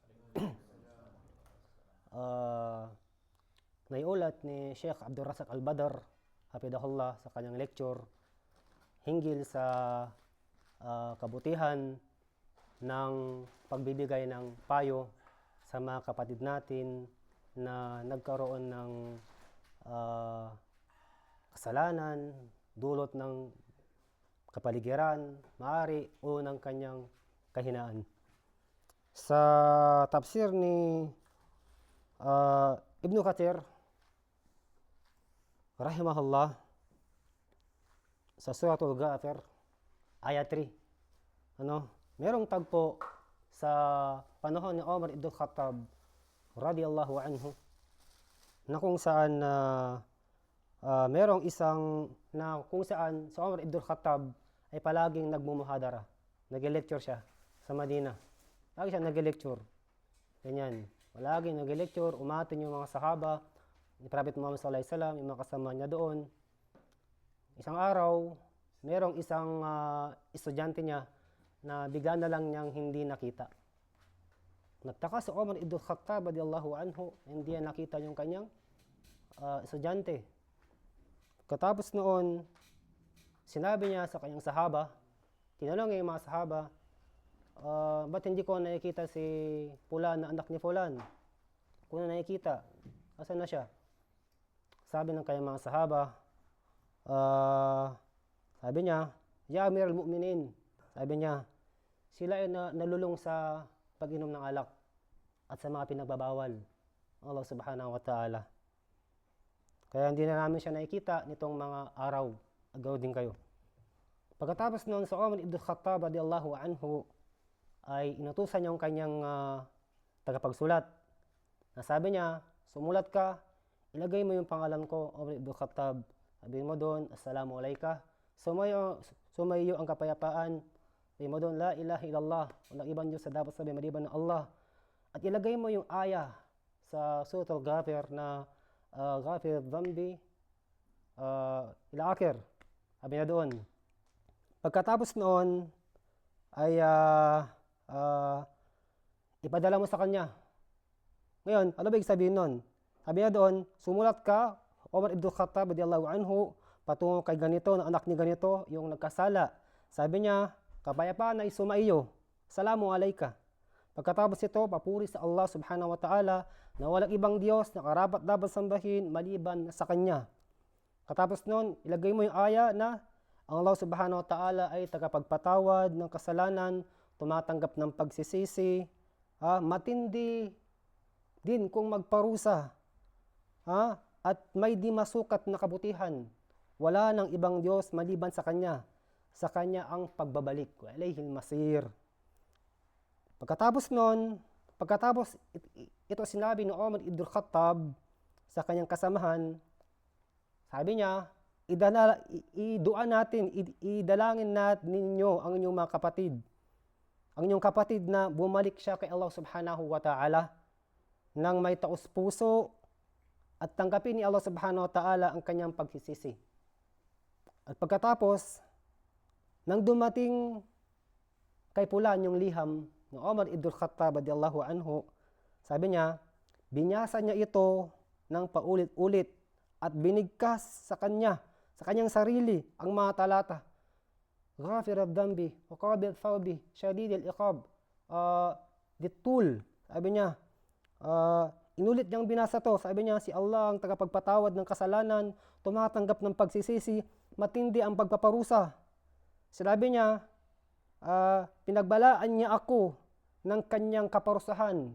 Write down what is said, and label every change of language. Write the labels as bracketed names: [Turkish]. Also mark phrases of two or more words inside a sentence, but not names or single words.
[Filipino] Naiulat ni Sheikh Abdul Razak Al-Badr hafidahullah sa kanyang lecture hinggil sa kabutihan ng pagbibigay ng payo sa mga kapatid natin na nagkaroon ng kasalanan, dulot ng kapaligiran, maaari o ng kanyang kahinaan. Sa tafsir ni Ibn Kathir rahimahullah sa Suratul Ghafir ayat 3, merong tagpo sa panahon ni Umar ibn Khattab [Arabic] رضي الله عنه [Filipino] na kung saan merong isang na kung saan sa Umar ibn Khattab ay palaging nagmumuhadara, nag-lecture siya sa Madina. Lagi siya nag-lecture. Ganyan. Palaging nag-lecture, umatin yung mga sahaba ni Prophet Muhammad [Arabic] صلى الله عليه وسلم, [Filipino] yung mga kasama niya doon. Isang araw, merong isang estudyante niya na bigla na lang niyang hindi nakita. Nagtaka si Umar ibn Khattab [Arabic] رضي الله عنه, [Filipino] hindi niya nakita yung kanyang estudyante. Katapos noon, sinabi niya sa kanyang sahaba, tinanong niya yung mga sahaba, ba't hindi ko nakikita si Fulan na anak ni Fulan? Kung na nakikita, asan na siya? Sabi ng kanyang mga sahaba, sabi niya, [Arabic] يا أمير المؤمنين, [Filipino] sabi niya, sila ay nalulung sa pag-inom ng alak at sa mga pinagbabawal Allah [Arabic] سبحانه وتعالى. [Filipino] Kaya hindi na namin siya nakikita nitong mga araw. Agaw din kayo. Pagkatapos noon sa Umar ibn Khattab [Arabic] رضي الله عنه [Filipino] ay inutusan niya yung kanyang tagapagsulat. Nasabi niya, sumulat ka, ilagay mo yung pangalan ko, Umar ibn Khattab. Sabihin mo doon, [Arabic] السلام عليك. [Filipino] Sumayo ang kapayapaan. Sabihin mo doon, [Arabic] لا إله إلا الله. [Filipino] Walang ibang Diyos sa dapat sabihin maliban ng Allah. At ilagay mo yung aya sa Suratul Ghafir na [Arabic] غافر الذنب إلى آخر. [Filipino] Sabi niya doon. Pagkatapos noon ay ipadala mo sa kanya. Ngayon, ano ba ibig sabihin nun? Sabi niya doon, sumulat ka, Umar ibn Khattab [Arabic] رضي الله عنه, [Filipino] patungo kay ganito, na anak ni ganito, yung nagkasala. Sabi niya, kapayapaan ay sumaiyo. [Arabic] سلام عليك. [Filipino] Pagkatapos ito, papuri sa Allah [Arabic] سبحانه وتعالى [Filipino] na walang ibang Diyos na karapat dapat sambahin maliban sa Kanya. Katapos nun, ilagay mo yung aya na ang Allah [Arabic] سبحانه وتعالى [Filipino] ay tagapagpatawad ng kasalanan, tumatanggap ng pagsisisi, matindi din kung magparusa, at may di masukat na kabutihan. Wala ng ibang Diyos maliban sa Kanya. Sa Kanya ang pagbabalik. [Arabic] وإليه المصير. [Filipino] Pagkatapos ito sinabi ni Umar ibn Khattab sa kanyang kasamahan, sabi niya, idalangin natin ninyo ang inyong mga kapatid. Ang inyong kapatid na bumalik siya kay Allah [Arabic] سبحانه وتعالى [Filipino] nang may taos puso at tanggapin ni Allah [Arabic] سبحانه وتعالى [Filipino] ang kanyang pagsisisi. At pagkatapos, nang dumating kay Fulan yung liham ng Umar ibn Khattab [Arabic] رضي الله عنه, [Filipino] sabi niya, binyasa niya ito ng paulit-ulit at binigkas sa kanyang sarili ang mga talata. [Arabic] غافر الذنب وقابل التوب شديد العقاب ذي الطول. [Filipino] Sabi niya, inulit niyang binasa to. Sabi niya, si Allah ang tagapagpatawad ng kasalanan, tumatanggap ng pagsisisi, matindi ang pagpaparusa. Sinabi niya, pinagbalaan niya ako ng kanyang kaparusahan.